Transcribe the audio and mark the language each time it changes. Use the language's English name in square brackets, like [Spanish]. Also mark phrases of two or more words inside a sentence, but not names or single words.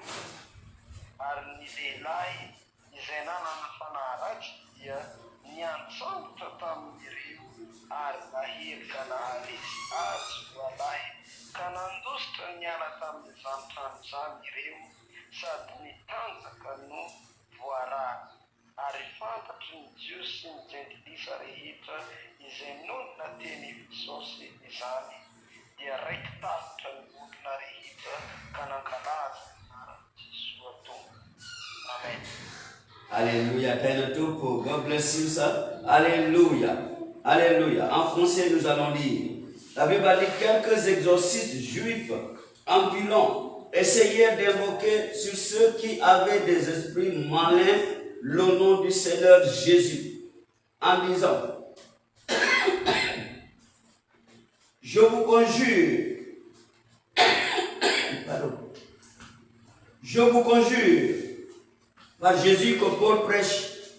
[Malagasy] Ary ny lehilahy izay nanana fanaharatsy dia niantsambotra tamin'ireo ary nahely ka naharesy azy voalahy ka nandositra niala tamin'izany trano izany ireo sady nitanjaka no voarary. Ary fantatry ny Jiosy sy ny jentilisa rehetra izay nonona teny Jesosy izany dia raiky tafitra ny olona rehetra ka nankalaza Jesosy atombo. Amen. [English] Alléluia. God bless you, sir. Alléluia. Alléluia. [French] En français, nous allons lire. La Bible a dit quelques exorcistes juifs ambulants essayèrent d'invoquer sur ceux qui avaient des esprits malins le nom du Seigneur Jésus en disant Je vous conjure, je vous conjure par Jésus que Paul prêche.